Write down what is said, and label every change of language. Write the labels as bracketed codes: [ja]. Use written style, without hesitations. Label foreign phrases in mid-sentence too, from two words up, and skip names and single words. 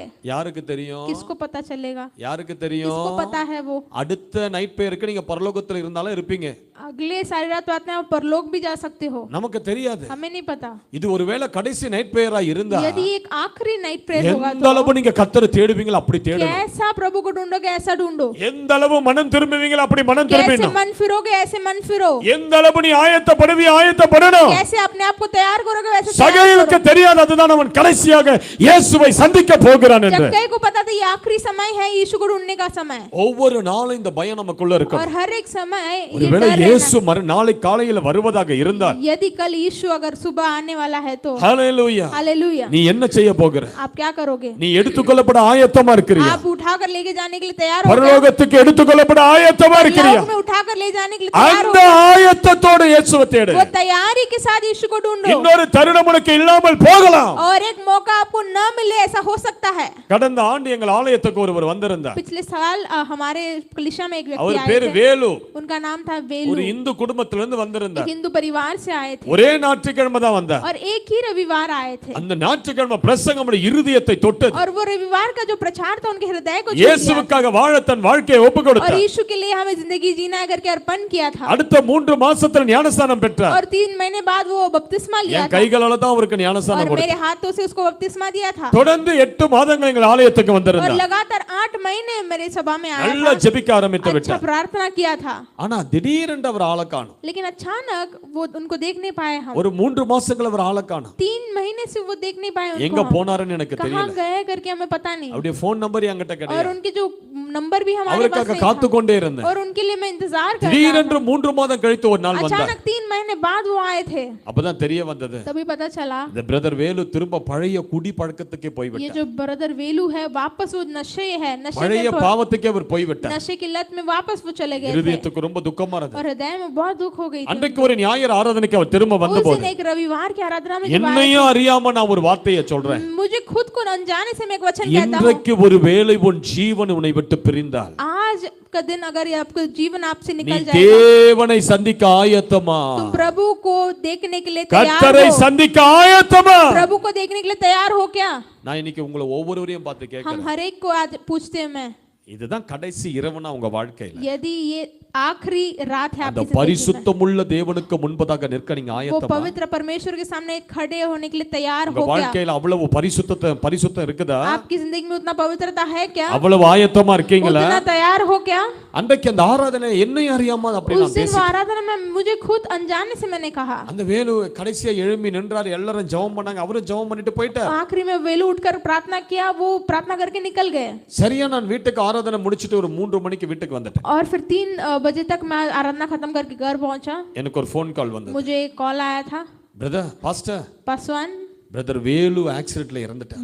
[ta] யாருக்கு தெரியும்? [hi] किसको पता चलेगा? [ta] யாருக்கு [hi] किसको [ta] தெரியும்? [hi] पता है वो? [ta] அடுத்த [en] night prayer [ta] நீங்க பரலோகத்துல இருந்தாலும் இருப்பீங்க. [hi] अगले सारी रात प्रार्थना आप परलोक भी जा सकते हो, [ta] நமக்கு தெரியாது. [hi] हमें नहीं पता। [ta] இது ஒருவேளை கடைசி [en] night prayer [ta] இருந்தா [hi] यदि एक आखिरी [en] night prayer [hi] होगा [ta] எந்த அளவு நீங்க கர்த்தரை தேடுவீங்களோ அப்படி தேடணும். [hi] कैसा प्रभु को ढूंढोगे ऐसा ढूंढो, [ta] எந்த அளவு மனம் திரும்புவீங்களோ அப்படி மனம் [hi] कैसे [ta] திரும்பணும். [hi] मन फिरोगे ऐसे मन फिरो, [ta] எந்த அளவு நீ ஆயத்தப்படணும். [hi] कैसे अपने आप को तैयार करोगे वैसे तैयार [ta] சகேயுவுக்கு [hi] करो। [ta] தெரியாது அதுதான் அவன் கடைசியாக இயேசுவை சந்திக்க போகிறான் என்று. [hi] जक्कई को पता था ये आखिरी समय है यीशु को ढूंढने का समय, [ta] ஒவ்வொரு நாளும் இந்த பயம் நமக்குள்ள இருக்கும். [hi] और हर एक समय ये [ta] ஒருவேளை [hi] डर [ta] இயேசு [hi] रहना। [ta] நாளை காலையில வருவதாக இருந்தால், [hi] यदि कल यीशु अगर सुबह आने वाला है तो [ta] ஹalleluya, [hi] हालेलुया, [ta] நீ என்ன செய்ய போகிற? [hi] आप क्या करोगे? [ta] நீ எடுத்துக்கொள்ளப்பட ஆயத்தமா இருக்கிறியா? [hi] आप उठाकर लेके जाने के लिए तैयार हो? [ta] பரலோகத்துக்கு எடுத்துக்கொள்ளப்பட ஆயத்தமா இருக்கிறியா? [hi] में उठाकर ले जाने के लिए तैयार [ta] அந்த [hi] हो? [ta] ஆயத்தத்தோடு இயேசுவை தேடு. [hi] वो तैयारी के साथ यीशु को ढूंढो, [ta] இன்னொரு தருணம் உனக்கு இல்லாமல் போகலாம். [hi] और एक मौका आपको न मिले ऐसा हो सकता है। [ta] கடந்த ஆண்டு எங்கள் ஆலயத்துக்கு ஒருவர் வந்திருந்தார். [hi] पिछले साल हमारे कलिशा में एक व्यक्ति [ta] அவர் [hi] आए [ta] பேரு [hi] थे, [ta] வேலு. [hi] उनका नाम था [ta] ஒரு [hi] वेलू, [ta] இந்து குடும்பத்திலிருந்து [hi] एक [ta] வந்திருந்தார். [hi] हिंदू परिवार से आए थे, [ta] ஒரே ஞாயிற்றுக்கிழமை தான் வந்தார். [hi] और एक ही रविवार आए थे, [ta] அந்த ஞாயிற்றுக்கிழமை பிரசங்கம் நம்முடைய இருதயத்தை தொட்டது. [hi] और वो रविवार का जो प्रचार था उनके हृदय को छू लिया, [ta] இயேசுவுக்காக வாழ தன் வாழ்க்கையை ஒப்பு [hi] और [ta] கொடுத்தார். [hi] यीशु के लिए हमें जिंदगी जीना है करके अर्पण किया था, [ta] அடுத்த 3 மாசத்துல ஞானஸ்நானம் பெற்றார். [hi] और 3 महीने बाद वो बपतिस्मा लिया [ta] என் [hi] था, [ta] கைகளால தான் அவருக்கு ஞானஸ்நானம் [hi] और [ta] கொடுத்தார். [hi] मेरे हाथों से उसको बपतिस्मा दिया था, [ta] தொடர்ந்து 8 மாதங்கள் எங்கள் ஆலயத்துக்கு [hi] और [ta] வந்திருந்தார். [hi] लगातार 8 महीने मेरे सभा में आया [ta] நல்லா [hi] था, [ta] ஜெபிக்க ஆரம்பித்து [hi] अच्छा [ta] விட்டார். [hi] प्रार्थना किया था, [ta] ஆனா திடீரென்று அவர் ஆள காணோம். [hi] लेकिन अचानक वो उनको देख नहीं पाए हम। [ta] ஒரு 3 மாசங்கள் அவர் ஆள காணோம். [hi] 3 महीने से वो देख नहीं पाए [ta] எங்க [hi] उनको हम। [ta] போனாருன்னு எனக்கு [hi] कहाँ [ta] தெரியல. [hi] गए करके हमें पता नहीं, [ta] அவருடைய [en] phone number [ta] என்கிட்ட [hi] और [ta] கிடையாது. [hi] उनके जो नंबर भी हमारे पास [ta] அவருக்காக [hi] नहीं [ta] காத்து [hi] था, [ta] கொண்டே இருந்தேன். [hi] और उनके लिए मैं इंतजार कर रहा [ta] திடீரென்று 3 மாதம் கழித்து ஒரு நாள் [hi] था। [ta] வந்தார். [hi] अचानक 3 महीने बाद वो आए थे, [ta] அப்பதான் தெரிய வந்தது, [hi] तभी पता चला [ta] இந்த பிரதர் வேலு திரும்ப பழைய குடி பழக்கத்துக்கே [hi] ये [ta] போய்விட்டார். [hi] जो ब्रदर वेलू है वापस वो नशे है, [ta] பழைய பாவத்துக்கே அவர் போய்விட்டார். [hi] नशे की लत में वापस वो चले गए थे, [ta] இருதயத்துக்கு ரொம்ப துக்கமா இருந்தது. [hi] और हृदय में बहुत दुख हो गई थी। [ta] அன்றைக்கு ஒரு ஞாயிறு ஆராதனைக்கு அவர் திரும்ப [hi] उस [ta] வந்தபோது [hi] दिन एक रविवार की आराधना में जब आए [ta] என்னையும் அறியாம நான் ஒரு வார்த்தையை சொல்றேன். [hi] थे, मुझे खुद को अनजाने से मैं एक वचन कहता हूँ, [ta] இன்றைக்கு ஒரு வேளை உன் ஜீவன் உன்னை விட்டு பிரிந்தால், [hi] आज का दिन अगर ये आपका जीवन आपसे [ta] நீ [hi] निकल जाएगा, [ta] தேவனை சந்திக்க ஆயத்தமா? [hi] तुम प्रभु को देखने के लिए तैयार [ta] கர்த்தரை [hi] हो? [ta] சந்திக்க ஆயத்தமா? [hi] प्रभु को देखने के लिए तैयार हो क्या? [ta] நான் இன்னைக்கு உங்களை ஒவ்வொருவரையும் பார்த்து [hi] हम [ta] கேட்கிறேன், [hi] हर एक को आज पूछते हैं, मैं [ta] இதுதான் கடைசி இரவுனா உங்க வாழ்க்கையில [hi] यदि ये आखिरी रात है [ta] அந்த [hi] आपकी जिंदगी में, [ta] பரிசுத்தமுள்ள தேவனுக்கு முன்பதாக நிற்க நீங்க [hi] वो [ta] ஆயத்தமா? [hi] पवित्र परमेश्वर के सामने खड़े होने के लिए तैयार [ta] உங்க [hi] हो क्या? [ta] வாழ்க்கையில அவ்வளவு பரிசுத்தம் இருக்குதா? [hi] आपकी जिंदगी में उतना पवित्रता है क्या? [ta] அவ்வளவு ஆயத்தமா இருக்கீங்களா? [hi] उतना तैयार हो क्या? [ta] அன்றைக்கு அந்த ஆராதனை என்னையும் அறியாம அப்படி [hi] उस [ta] நான் [hi] दिन [ta] பேசி [hi] वो आराधना में मुझे खुद अनजाने से मैंने कहा। [ta] அந்த வேலு கடைசியா எழும்பி நின்றார், எல்லாரும் ஜெபம் பண்ணாங்க, அவரும் ஜெபம் பண்ணிட்டு போயிட்டார். [hi] आखिरी में वेलू उठकर प्रार्थना किया, वो प्रार्थना करके निकल गए। [ta] சரியா நான் வீட்டுக்கு ஆராதனை முடிச்சிட்டு ஒரு 3 மணிக்கு வீட்டுக்கு வந்துட்டேன். [hi] और फिर 3 बजे तक मैं आराधना खत्म करके घर पहुंचा। [ta] எனக்கு ஒரு [en] phone call [ta] வந்தது. [hi] मुझे एक कॉल आया था, [en] brother pastor, [hi] पासवान [ta] பிரதர் வேலு ஆக்சிடென்ட்ல இறந்துட்டார்.